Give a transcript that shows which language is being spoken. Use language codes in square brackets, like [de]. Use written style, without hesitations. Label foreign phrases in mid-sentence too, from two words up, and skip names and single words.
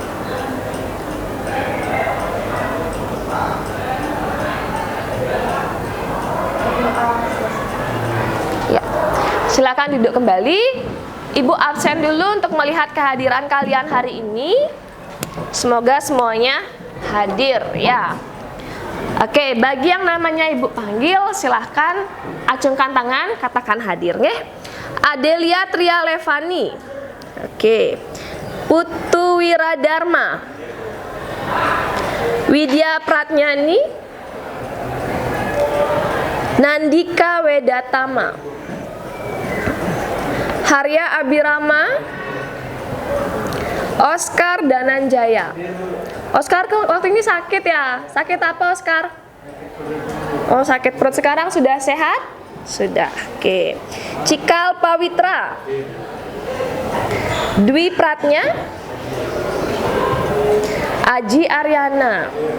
[id] Ya, silakan duduk kembali. Ibu absen dulu untuk melihat kehadiran kalian hari ini. Semoga semuanya hadir ya. Oke, bagi yang namanya ibu panggil, silahkan acungkan tangan, katakan hadir nggih. Adelia Tria Levani. Oke. Putu Wiradharma. Widya Pratnyani. Nandika Wedatama. Harya Abirama. Oscar Dananjaya. Oscar waktu ini sakit ya? Sakit apa Oscar? Oh, sakit perut. Sekarang sudah sehat? Sudah. Oke. Cikal Pawitra. Dwi Pratnya. Aji Aryana.